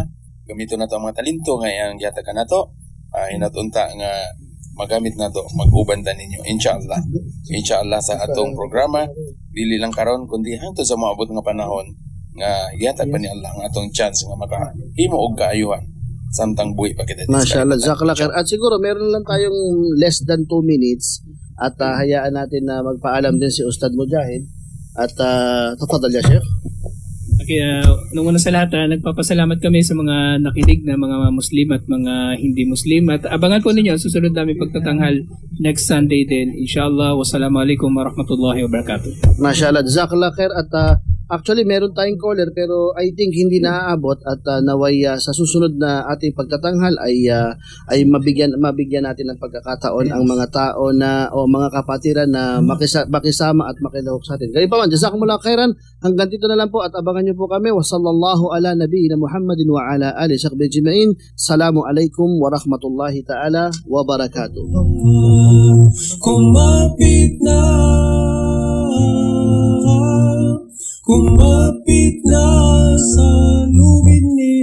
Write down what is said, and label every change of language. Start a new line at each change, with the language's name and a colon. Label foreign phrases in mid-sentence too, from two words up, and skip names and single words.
Cebuano: Gamiton na to ang mga talento nga ang gihatag nato. Hinatunta nga magamit na to, mag-uban ta ninyo inshallah sa atong programa dili lang karon kundi hangtod sa maabot nga panahon nga gihatag pa ni Allah ang atong chance nga makahimo og kaayuhan samtang buhi pa kita.
Arabic: ما شاء الله، جزاك الله خير.
Filipino: At siguro meron lang tayong
English: less than 2 minutes
Filipino: at hayaan natin na magpaalam din si Ustad Mujahid at
Arabic: تفضل يا شيخ.
Filipino: Kaya nung una sa lahat, nagpapasalamat kami sa mga nakinig na mga Muslim at mga hindi Muslim. At abangan po ninyo, susunod namin pagtatanghal
English: next Sunday
Filipino: din.
Arabic: إن شاء الله، والسلام عليكم ورحمة الله وبركاته. ما شاء الله، جزاك الله خير.
Filipino: At actually, meron tayong caller pero
English: I think
Filipino: hindi naaabot at naway sa susunod na ating pagtatanghal ay mabigyan natin ng pagkakataon ang mga tao na o mga kapatiran na makisama at makilahok sa atin. Kaya pa man,
Arabic: جزاكم الله خيرا.
Filipino: Hanggang dito na lang po at abangan niyo po kami.
Arabic: وصلى الله على نبينا محمد وعلى آله صحبه أجمعين. السلام عليكم ورحمة الله تعالى وبركاته.
Filipino: Kumapit na sa lubid